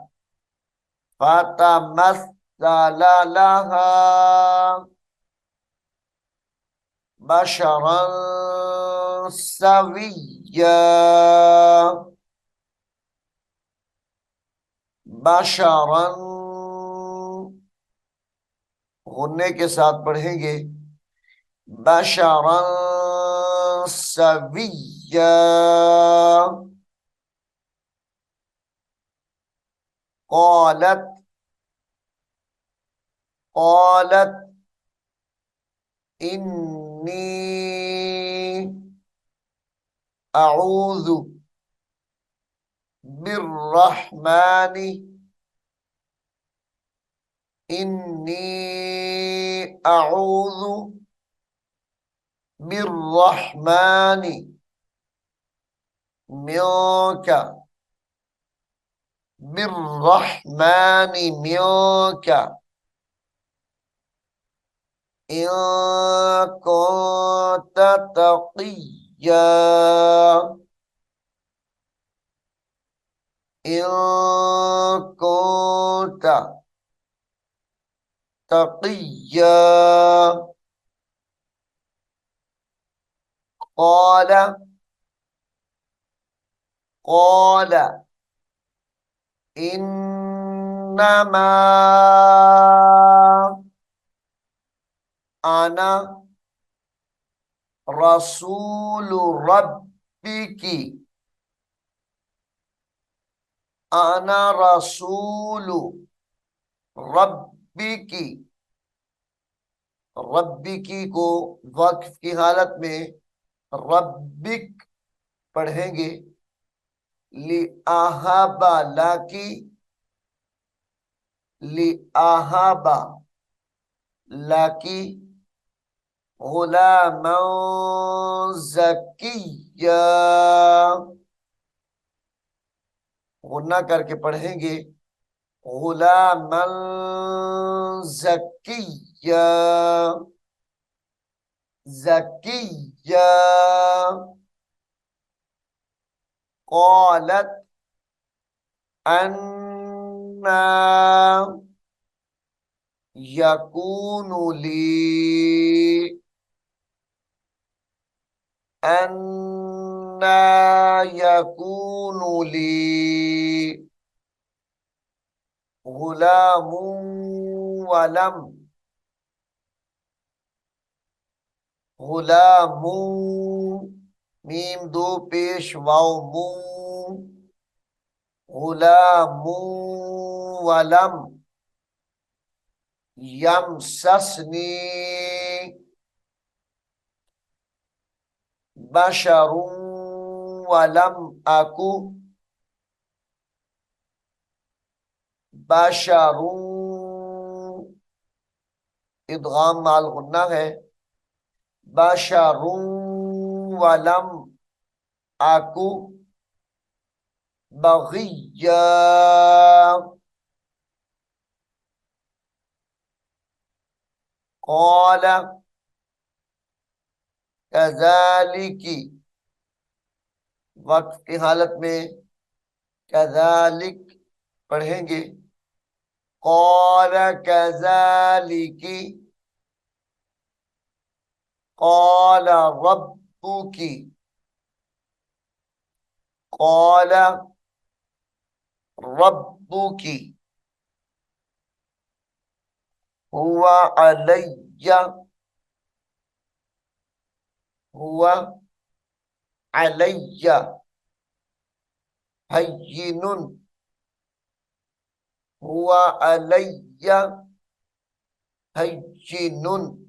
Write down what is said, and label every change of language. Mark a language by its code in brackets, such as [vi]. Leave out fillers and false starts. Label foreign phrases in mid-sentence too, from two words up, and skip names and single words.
[ar] فتمثل لها بشرا سويا بشرا [hi] गुन्ने के साथ पढ़ेंगे। [ar] بشرا سويا قالت قالت إني أعوذ بالرحمن إني أعوذ بالرحمن منك بالرحمن منك إن كنت تقيا إن كنت تقيا قال قال إنما أنا رسول ربك أنا رسول ربك ربك [hi] को वक्फ की हालत में रब्बिक पढ़ेंगे। [ar] لأهب لك لأهب لك غلاما زكيا [hi] गुन्ना करके पढ़ेंगे। [ar] غلاما زكيا زكيا قالت أنى يكون لي أنى يكون لي غلام ولم غلام ميم [hi] दो पेश [ar] واو مو غلام ولم يمسسني بشر ولم أك بشر إدغام مع الغنة है। بشر ولم أك بغيا. قال كذلك, [hi] वक्फ की हालत में कज़ालिक पढ़ेंगे। [ar] قال كذلك، قال ربك، قال ربك, هو علي، هو علي هين، هو علي هين.